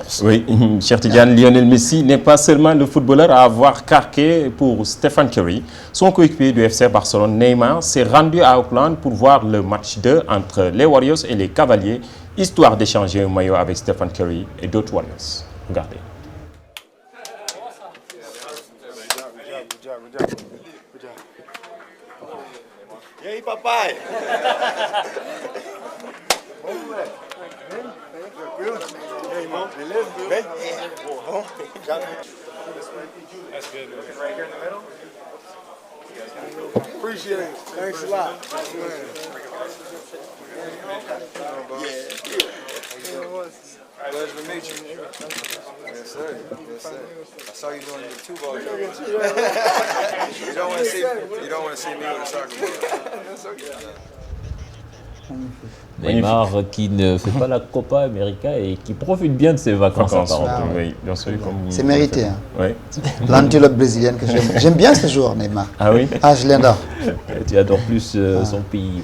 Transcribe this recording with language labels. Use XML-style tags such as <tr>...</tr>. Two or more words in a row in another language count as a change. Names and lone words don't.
<fr>Oui, cher Tidiane, Lionel Messi n'est pas seulement le footballeur à avoir craqué pour Stephen Curry. Son coéquipier du FC Barcelone, Neymar, s'est rendu à Auckland pour voir le match 2 entre les Warriors et les Cavaliers, histoire d'échanger un maillot avec Stephen Curry et d'autres Warriors. Regardez.</fr> <pt>Hey, papai! Hey, Mo. Beleza? Bom.</pt> <en>That's good. Right here in the middle? Appreciate it. Thanks a lot. Pleasure to meet you. Yes, sir. Yes, sir. I saw you doing the 2 ball. You don't want to see me with a soccer ball. That's okay.</en> <fr>Neymar qui ne fait pas la Copa América et qui profite bien de ses vacances. Oui, bien sûr. C'est mérité. Hein. Oui. L'antilope brésilienne que j'aime bien ce joueur, Neymar. Ah oui? Ah, je l'adore. Tu adores plus son pays.</fr>